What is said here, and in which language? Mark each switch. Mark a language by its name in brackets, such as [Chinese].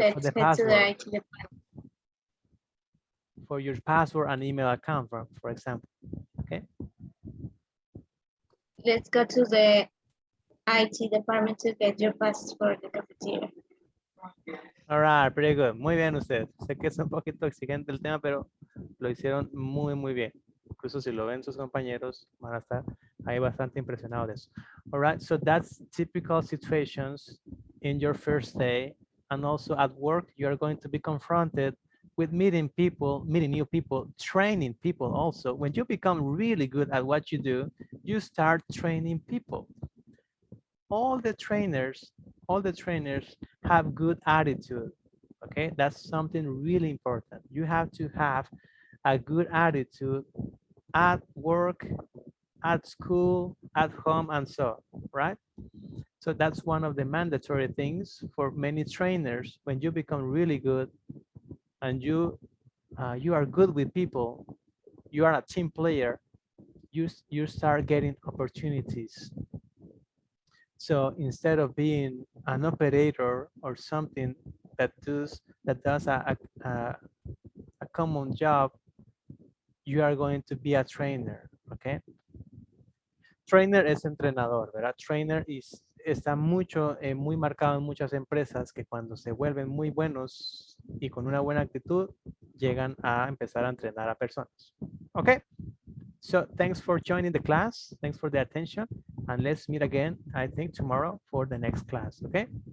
[English] Let's head password. to the IT department. For your password and email account, for example. Okay. Let's go to the IT department to get your pass for the cafeteria. All right, pretty good. [Spanish] Muy bien ustedes. Sé que es un poquito exigente el tema, pero lo hicieron muy, muy bien. Incluso si lo ven sus compañeros, van a estar ahí bastante impresionados de eso. [English] All right, so that's typical situations in your first day. And also at work, you are going to be confronted with meeting new people, training people also. When you become really good at what you do, you start training people. All the trainers have good attitude. Okay, that's something really important. You have to have a good attitude at work, at school, at home, and so, right? So that's one of the mandatory things for many trainers. When you become really good and you are good with people, you are a team player, you start getting opportunities. So instead of being an operator or something that does a common job, you are going to be a trainer, okay? [Spanish] Trainer es entrenador, ¿verdad? Trainer está muy marcado en muchas empresas que cuando se vuelven muy buenos y con una buena actitud, llegan a empezar a entrenar a personas. [English] Okay? So thanks for joining the class. Thanks for the attention. And let's meet again, I think, tomorrow for the next class, okay?